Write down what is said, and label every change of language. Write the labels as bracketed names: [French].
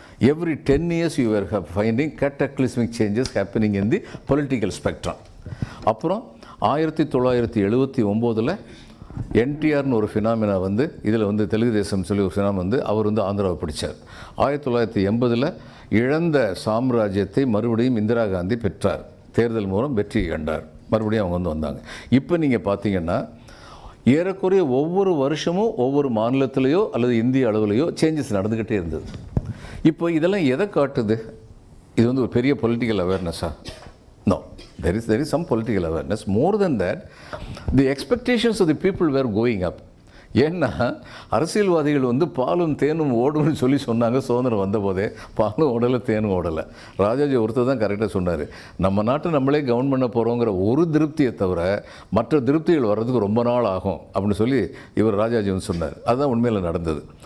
[English] Every 10 years you were finding cataclysmic changes happening in the political spectrum. [Tamil] அப்புறம் [English] 1979 [Tamil] என்டிஆர்னு ஒரு phenomena வந்து இதில் வந்து தெலுங்கு தேசம் சொல்லி ஒரு ஃபினாமினா வந்து அவர் வந்து ஆந்திராவை பிடிச்சார். 1980 இழந்த சாம்ராஜ்யத்தை மறுபடியும் இந்திரா காந்தி பெற்றார். தேர்தல் மூலம் வெற்றி கண்டார். மறுபடியும் அவங்க வந்து வந்தாங்க. இப்போ நீங்கள் பார்த்தீங்கன்னா ஏறக்குறைய ஒவ்வொரு வருஷமும் ஒவ்வொரு மாநிலத்திலேயோ அல்லது இந்திய அளவுலேயோ சேஞ்சஸ் நடந்துக்கிட்டே இருந்தது. இப்போ இதெல்லாம் எதை காட்டுது? இது வந்து ஒரு பெரிய political அவேர்னஸா? [English] No, there is some political awareness. More than that, the expectations of the people were going up. [Tamil] ஏன்னா அரசியல்வாதிகள் வந்து பாலும் தேனும் ஓடும்னு சொல்லி சொன்னாங்க. சுதந்திரம் வந்த போதே பாலும் ஓடலை தேனும் ஓடலை. ராஜாஜி ஒருத்தர் தான் கரெக்டாக சொன்னார், நம்ம நாட்டை நம்மளே கவர்ன் பண்ண போகிறோங்கிற ஒரு திருப்தியை தவிர மற்ற திருப்திகள் வர்றதுக்கு ரொம்ப நாள் ஆகும் அப்படின்னு சொல்லி இவர் ராஜாஜி வந்து சொன்னார். அதுதான் உண்மையில் நடந்தது.